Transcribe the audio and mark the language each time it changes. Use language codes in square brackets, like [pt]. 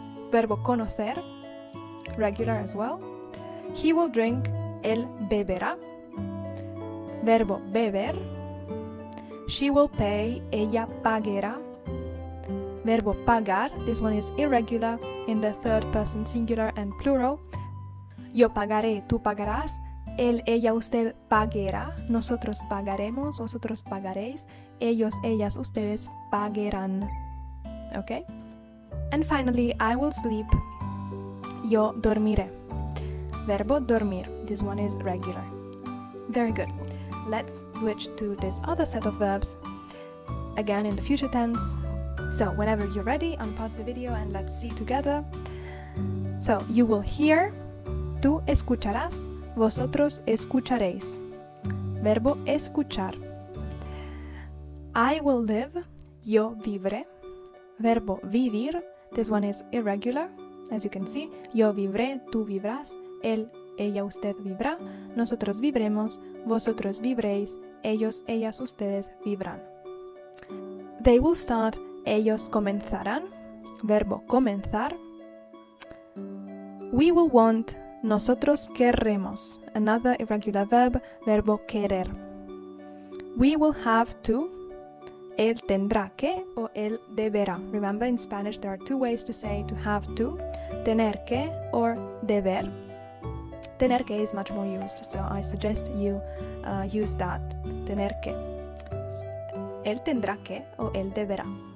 [es] Verbo conocer, [en] regular as well. He will drink, [es] él beberá. Verbo beber. [en] She will pay, [es] ella pagará. Verbo pagar, [en] this one is irregular in the third person singular and plural. [es] Yo pagaré, tú pagarás. Él, ella, usted pagará. Nosotros pagaremos, vosotros pagaréis. Ellos, ellas, ustedes pagarán. [en] Okay? And finally, I will sleep. [es] Yo dormiré. Verbo dormir. [en] This one is regular. Very good. Let's switch to this other set of verbs. Again in the future tense. So whenever you're ready, unpause the video and let's see together. So you will hear. [es] Tú escucharás. Vosotros escucharéis. Verbo escuchar. [en] I will live. [es] Yo vivré. Verbo vivir. [en] This one is irregular, as you can see. [es] Yo vivré, tú vivrás, él, ella, usted vivrá, nosotros vivremos, vosotros vivréis, ellos, ellas, ustedes vivrán. [en] They will start, [es] ellos comenzarán, verbo comenzar. [en] We will want, [es] nosotros querremos, [en] another irregular verb, [es] verbo querer. [en] We will have to, [es] él tendrá que o él deberá. [en] Remember, in Spanish there are two ways to say to have to, tener que or deber. Tener que is much more used, so I suggest you use that, tener que. [es] Él tendrá que o él deberá.